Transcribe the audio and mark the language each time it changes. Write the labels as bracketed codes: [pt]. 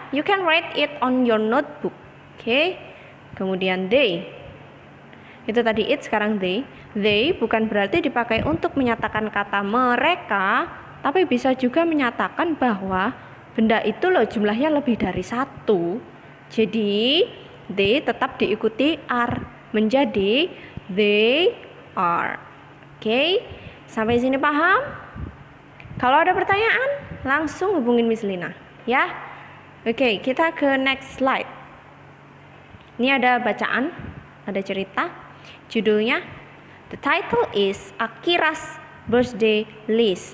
[en] You can write it on your notebook. [id] Oke. Kemudian they. Itu tadi it, sekarang they. They bukan berarti dipakai untuk menyatakan kata mereka, tapi bisa juga menyatakan bahwa benda itu loh jumlahnya lebih dari satu. Jadi they tetap diikuti are menjadi they are. Oke, sampai sini paham? Kalau ada pertanyaan langsung hubungin Miss Lina, ya. Oke, kita ke next slide. Ini ada bacaan, ada cerita. Judulnya [en] The title is Akira's Birthday List.